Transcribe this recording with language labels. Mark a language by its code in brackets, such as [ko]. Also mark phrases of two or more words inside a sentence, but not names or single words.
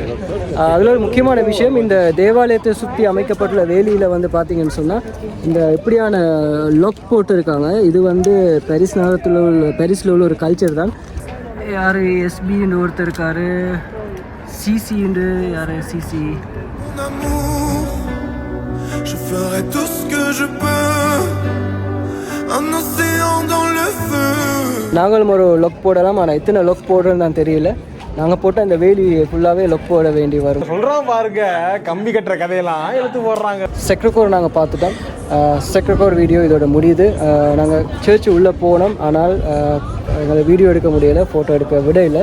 [ta] அதில் ஒரு முக்கியமான விஷயம், இந்த தேவாலயத்தை சுற்றி அமைக்கப்பட்டுள்ள வேலியில் வந்து பார்த்தீங்கன்னு சொன்னால் இந்த இப்படியான லொக் போட்டு இருக்காங்க. இது வந்து பாரிஸில் உள்ள ஒரு கல்ச்சர் தான். யார் எஸ்பின்னு ஒருத்தர் இருக்கார், சிசின்னு யார் சிசி. [fr] Je ferai tout ce que je peux, un océan dans le feu. [ta] நாங்களும் ஒரு லொக் போடலாம், ஆனால் எத்தனை லொக் போடுறோன்னு தான் தெரியல. நாங்கள் போட்டால் இந்த வேலி ஃபுல்லாகவே லொக் போட வேண்டி வரும். சொல்கிறோம் பாருங்க, கம்பி கட்டுற கதையெல்லாம் எடுத்து போடுறாங்க. செக்ரிகோர் நாங்கள் பார்த்துட்டோம். செக்ரிகோர் வீடியோ இதோட முடியுது. நாங்கள் சர்ச்சு உள்ளே போனோம், ஆனால் எங்களை வீடியோ எடுக்க முடியலை, ஃபோட்டோ எடுக்க விட இல்லை.